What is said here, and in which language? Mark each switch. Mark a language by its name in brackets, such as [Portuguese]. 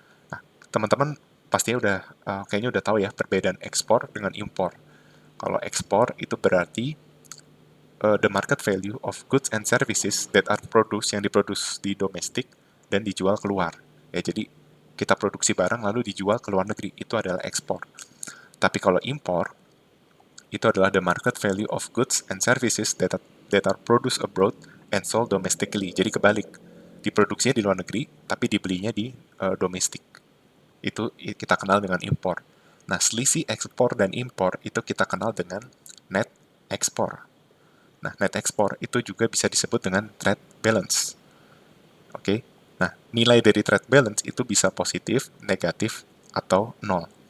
[Indonesian] Nah, teman-teman pastinya kayaknya udah tahu ya perbedaan ekspor dengan impor. Kalau ekspor itu berarti [English] the market value of goods and services that are produced, [Indonesian] yang diproduksi di domestik dan dijual keluar. Ya, jadi kita produksi barang lalu dijual ke luar negeri, itu adalah ekspor. Tapi kalau impor, itu adalah [English] the market value of goods and services that are produced abroad and sold domestically. [Indonesian] Jadi kebalik, diproduksinya di luar negeri, tapi dibelinya di domestik. Itu kita kenal dengan impor. Nah, selisih ekspor dan impor itu kita kenal dengan net ekspor. Nah, net ekspor itu juga bisa disebut dengan trade balance. Oke. Nah, nilai dari trade balance itu bisa positif, negatif, atau nol.